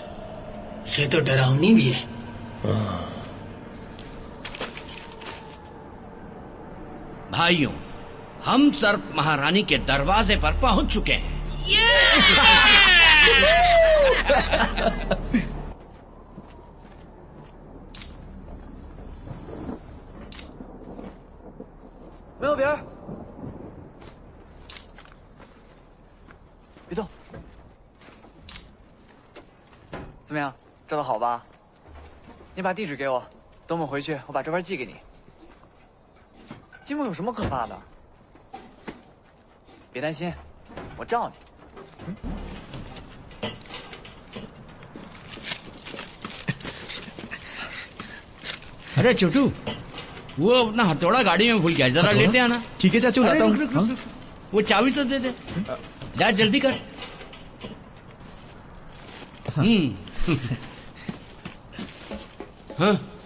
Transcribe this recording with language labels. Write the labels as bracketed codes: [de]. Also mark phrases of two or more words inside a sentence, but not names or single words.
[hi] ये तो डरावनी भी है। भाइयों, हम सर्प महारानी के दरवाजे पर पहुंच चुके हैं। [zh] 没有别人。别动！怎么样，照得好吧？你把地址给我，等我们回去，我把照片寄给你。金木有什么可怕的？别担心，我罩你。 [hi] अरे छोटू, वो अपना हथौड़ा गाड़ी में भूल गया, जरा लेते आना। ठीक है चाचू, लाता हूँ। वो चाबी तो दे दे, जा जल्दी कर। हाँ